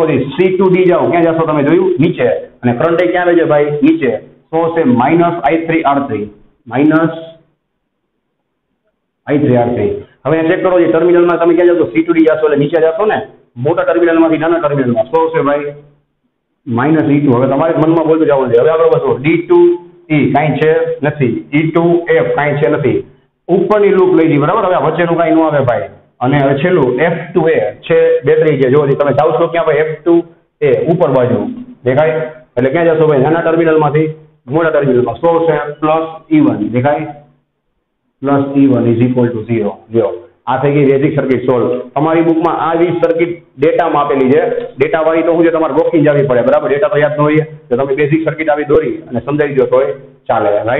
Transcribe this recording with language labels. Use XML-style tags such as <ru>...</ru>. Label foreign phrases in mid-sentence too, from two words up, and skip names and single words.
<en>C to D</en> <gu>જાઓ, ક્યાં જશો તમે? જોયું? નીચે. અને કરંટ ક્યાં આવે છે ભાઈ? નીચે. શું હશે? માઇનસ I3 R3, માઇનસ I3 R3. હવે ચેક કરો. ટર્મિનલમાં તમે ક્યાં જાઓ? તો</gu> <en>C to D</en> <gu>જશો એટલે નીચે જશો ને, મોટા ટર્મિનલમાંથી નાના ટર્મિનલમાં. શું હશે ભાઈ? માઇનસ E2. હવે તમારે મનમાં બોલતું જવાનું છે. હવે આગળ વધો.</gu> <en>D to E</en> <gu>કાંઈ છે નથી,</gu> <en>E to F</en> <gu>કાંઈ છે નથી. ઉપરની લૂપ લઈ દી, બરાબર. હવે વચ્ચેનું કાંઈ ન આવે ભાઈ. અને હવે છેલ્લું</gu> <en>F to A</en> <gu>છે, બેટરી છે. જો તમે જાવ છો ક્યાં ભાઈ?</gu> <en>F to A</en> <gu>ઉપર બાજુ, દેખાય? એટલે ક્યાં જશો ભાઈ? નાના ટર્મિનલમાંથી મોટા ટર્મિનલમાં. શું છે? પ્લસ E1, દેખાય?</gu> <en>plus E1 is equal to 0.</en> <gu>જો આ થઈ ગઈ</gu> <en>basic circuit solve.</en> <gu>તમારી બુકમાં આ 20 સર્કિટ ડેટામાં આપેલી છે. ડેટા વાળી તો હું છે તમારે ગોખી જવી પડે, બરાબર? ડેટા તો યાદ ન હોય તો તમે</gu> <en>basic circuit</en> <gu>આવી દોરી અને સમજાવી દો તોય ચાલે, રાઈટ?</gu>